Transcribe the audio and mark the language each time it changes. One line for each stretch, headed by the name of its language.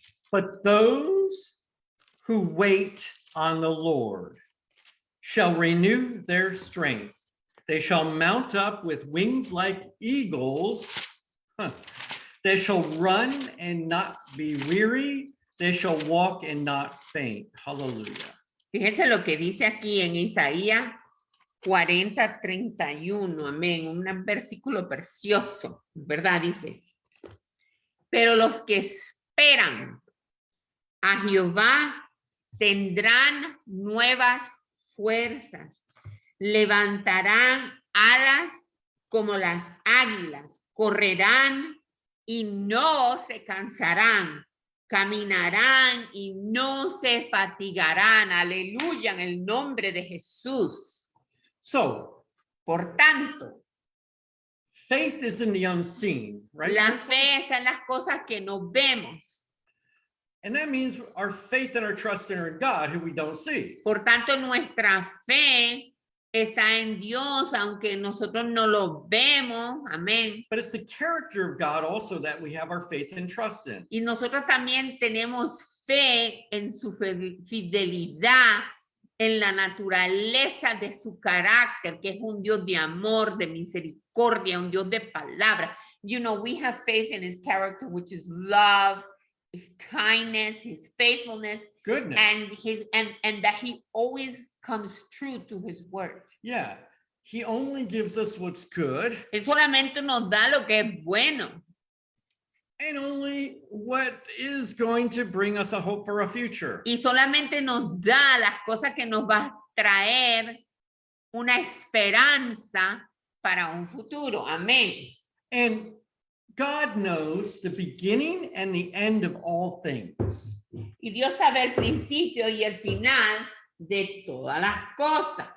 English: But those who wait on the Lord shall renew their strength. They shall mount up with wings like eagles. They shall run and not be weary. They shall walk and not faint. Hallelujah.
Spanish: Fíjense lo que dice aquí en Isaías 40:31. Amén. Un versículo precioso, ¿verdad? Dice, pero los que esperan a Jehová tendrán nuevas fuerzas, levantarán alas como las águilas, correrán y no se cansarán, caminarán y no se fatigarán. Aleluya, en el nombre de Jesús.
English: So,
Spanish: Por tanto,
English: faith is in the unseen, right?
Spanish: la fe está en las cosas que no vemos.
English: And that means our faith and our trust in our God, who we don't see.
Spanish: Por tanto, nuestra fe está en Dios, aunque nosotros no lo vemos. Amén.
English: But it's the character of God also that we have our faith and trust in.
Spanish: Y nosotros también tenemos fe en su fidelidad, en la naturaleza de su carácter, que es un Dios de amor, de misericordia, un Dios de palabra.
English: You know, we have faith in his character, which is love, his kindness, his faithfulness, Goodness. and that he always comes true to his word. Yeah. He only gives us what's good
Spanish: Él solamente nos da lo que es bueno
English: and only what is going to bring us a hope for a future.
Spanish: y solamente nos da las cosas que nos va a traer una esperanza para un futuro. Amén.
English: And God knows the beginning and the end of all things.
Spanish: Y Dios sabe el principio y el final de todas las cosas.